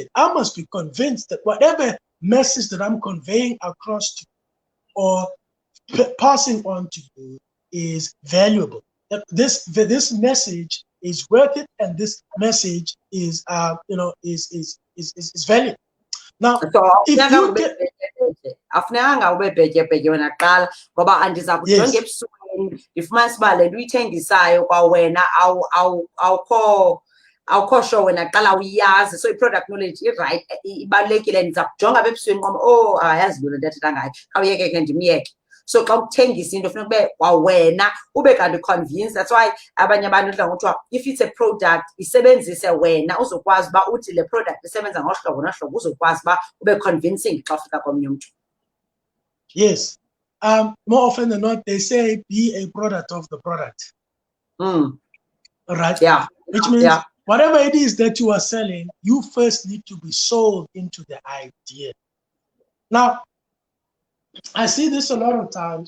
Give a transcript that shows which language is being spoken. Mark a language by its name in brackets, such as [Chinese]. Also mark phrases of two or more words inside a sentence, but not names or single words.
[English] I must be convinced that whatever message that I'm conveying across to you or passing on to you is valuable. That this message is worth it, and this message is valuable. Now, So if you get [Xhosa] afunekanga ube bhetye wena kuqala ngoba andiza kujonga [English] Yes. [Xhosa] ebusweni ndifumanise uba le nto uyithengisayo kwawena awukho sure wena kuqala uyazi, so [English] i-product knowledge [Xhosa] i-right ibalulekile. Ndiza kujonga apha ebusweni kwam, ayazi loo nto athetha ngayo, khawuyeke ke ndimyeke. So xa ukuthengisa into funeka ube kwawena ube kanti convinced. [English] That's why [Xhosa] abanye abantu udla ngothiwa [English] if it's a product [Xhosa] isebenzise wena uzokwazi uba uthi le product isebenza ngohlobo nohlobo, uzokwazi uba ube convincing xa ufika komnye umntu. [English] Yes. More often than not, they say be a product of the product. Right? Yeah. Which means whatever it is that you are selling, you first need to be sold into the idea. Now, I see this a lot of times.